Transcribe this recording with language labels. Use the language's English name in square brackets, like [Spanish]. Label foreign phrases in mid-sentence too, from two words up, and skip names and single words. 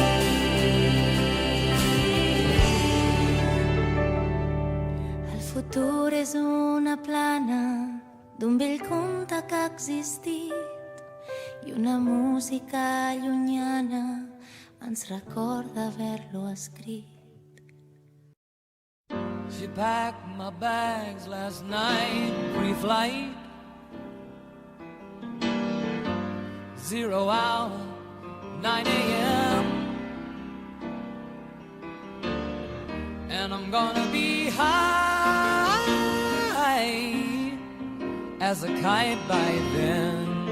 [Catalan] El futur és una plana d'un vell conte que ha existit i una música llunyana ens recorda haver-lo escrit. [English] She packed my bags last night, pre-flight, 0 hour, 9 a.m. And I'm gonna be high as a kite by then.